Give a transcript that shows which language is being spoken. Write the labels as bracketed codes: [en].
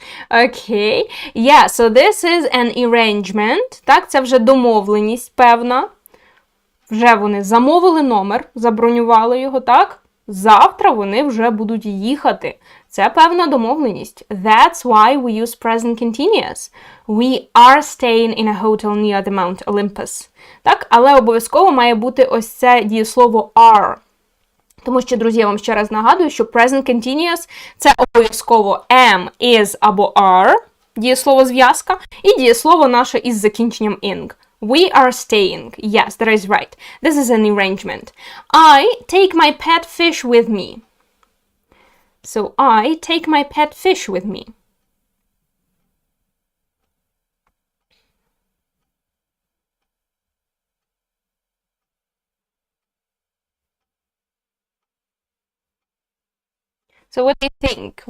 [en] Okay. Yeah, so this is an arrangement. [uk] Так, це вже домовленість певна. Вже вони замовили номер, забронювали його, так? Завтра вони вже будуть їхати. Це певна домовленість. [en] That's why we use present continuous. We are staying in a hotel near the Mount Olympus. [uk] Так, але обов'язково має бути ось це дієслово are. Тому що, друзі, я вам ще раз нагадую, що present continuous – це обов'язково am, is або are, дієслово зв'язка, і дієслово наше із закінченням ing. [en] We are staying. Yes, that is right. This is an arrangement. I take my pet fish with me. So I take my pet fish with me. So what do you think?